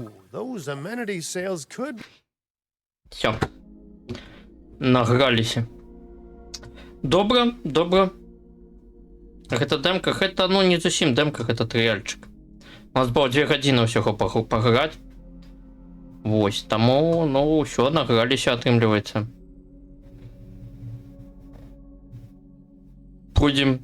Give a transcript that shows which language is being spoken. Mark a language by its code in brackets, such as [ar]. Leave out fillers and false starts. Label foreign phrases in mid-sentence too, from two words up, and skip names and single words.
[en] Ooh, those amenity sales could. [be] Все. Награліся. Добре. Гэта демка, гэта, ну, не зусім демка, гэта трыяльчик. У нас было 2 гадзіны ўсяго паграць. Вось, таму, ну, ўсё, награліся, атрымліваецца. Пойдзем.